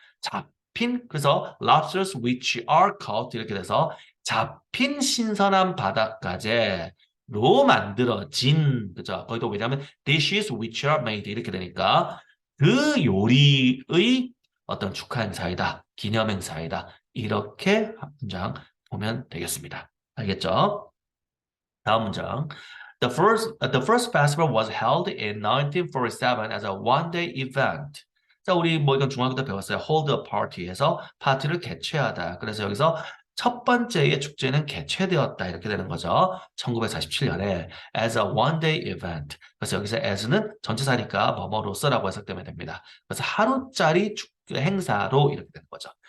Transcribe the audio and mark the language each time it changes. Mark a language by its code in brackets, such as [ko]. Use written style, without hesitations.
[ko] 잡힌, 그래서 [en] lobsters which are caught [ko] 이렇게 돼서 잡힌 신선한 바닷가재, 로 만들어진 그죠? 거기도 왜냐하면 [en] dishes which are made [ko] 이렇게 되니까 그 요리의 어떤 축하 행사이다, 기념 행사이다 이렇게 문장 보면 되겠습니다. 알겠죠? 다음 문장. [en] The first festival was held in 1947 as a one-day event. [ko] 자, 우리 뭐 이건 중학교 때 배웠어요. [en] hold a party [ko] 에서 파티를 개최하다. 그래서 여기서 첫 번째의 축제는 개최되었다. 이렇게 되는 거죠. 1947년에 [en] as a one-day event. [ko] 그래서 여기서 as는 전치사니까 뭐뭐로서라고 해석되면 됩니다. 그래서 하루짜리 행사로 이렇게 되는 거죠.